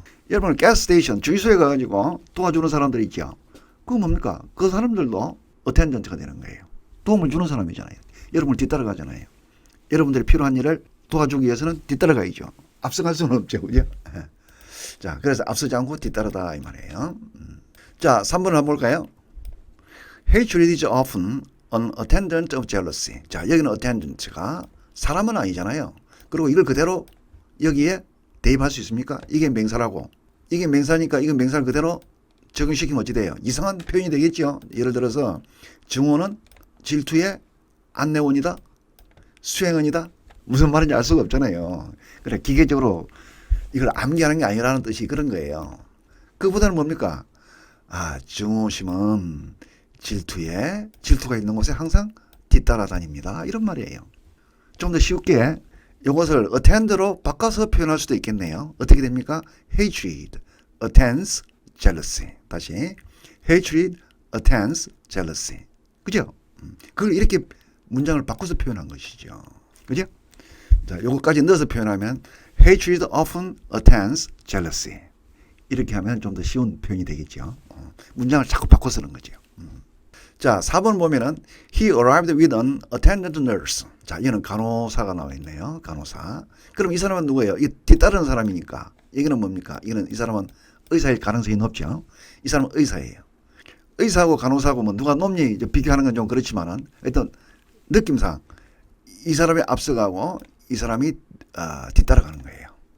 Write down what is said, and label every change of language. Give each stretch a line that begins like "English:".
Korean: 여러분 가스 스테이션 주유소에 가가지고 도와주는 사람들 있죠. 그거 뭡니까? 그 사람들도 attendant가 되는 거예요. 도움을 주는 사람이잖아요. 여러분을 뒤따라가잖아요. 여러분들이 필요한 일을 도와주기 위해서는 뒤따라가야죠. 앞서갈 수는 없죠. 그죠? 자, 그래서 앞서지 않고 뒤따르다 이 말이에요. 자, 3번을 한번 볼까요?
English: Hatred is often an attendant of jealousy.
Korean: 자, 여기는 attendant가 사람은 아니잖아요. 그리고 이걸 그대로 여기에 대입할 수 있습니까? 이게 명사라고. 이게 명사니까 이건 명사를 그대로 적용시키면 어찌 돼요? 이상한 표현이 되겠죠. 예를 들어서 증오는 질투의 안내원이다. 수행원이다. 무슨 말인지 알 수가 없잖아요. 그래 기계적으로 이걸 암기하는 게 아니라는 뜻이 그런 거예요. 그보다는 뭡니까? 증오심은 질투가 있는 곳에 항상 뒤따라다닙니다. 이런 말이에요. 좀 더 쉽게 이것을 attend로 바꿔서 표현할 수도 있겠네요. 어떻게 됩니까?
English: hatred, attends, jealousy.
Korean: 다시
English: hatred, attends, jealousy.
Korean: 그죠? 그걸 이렇게 문장을 바꿔서 표현한 것이죠. 그죠? 자, 요거까지 넣어서 표현하면
English: hatred often attends jealousy.
Korean: 이렇게 하면 좀 더 쉬운 표현이 되겠죠. 문장을 자꾸 바꿔 쓰는 거죠. 자, 4번 보면은
English: he arrived with an attendant nurse.
Korean: 자, 이거는 간호사가 나와 있네요. 간호사. 그럼 이 사람은 누구예요? 이 뒤따르는 사람이니까. 이거는 뭡니까? 이 사람은 의사일 가능성이 높죠. 이 사람은 의사예요. 의사하고 간호사하고 뭐 누가 높니 이제 비교하는 건 좀 그렇지만은 일단 느낌상 이 사람이 앞서가고 이 사람이 뒤따라가는 거예요.